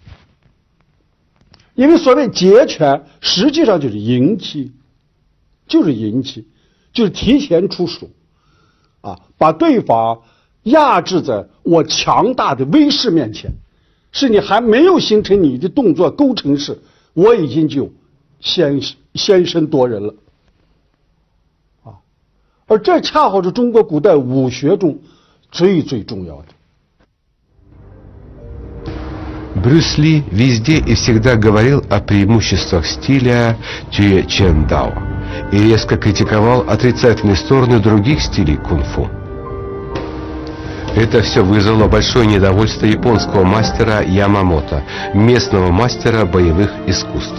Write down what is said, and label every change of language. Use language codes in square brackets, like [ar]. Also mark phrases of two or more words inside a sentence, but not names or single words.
[zh] 因为所谓截拳，实际上就是迎击，就是提前出手，把对方压制在我强大的威势面前， 是你还没有形成你的动作构成时，我已经就先声夺人了。而这恰好是中国古代武学中最重要的。 [ru] Брюс Ли везде и всегда говорил о преимуществах стиля Тюэ Чен Дао и резко критиковал отрицательные стороны других стилей кунг-фу. Это все вызвало большое недовольство японского мастера Ямамото, местного мастера боевых искусств.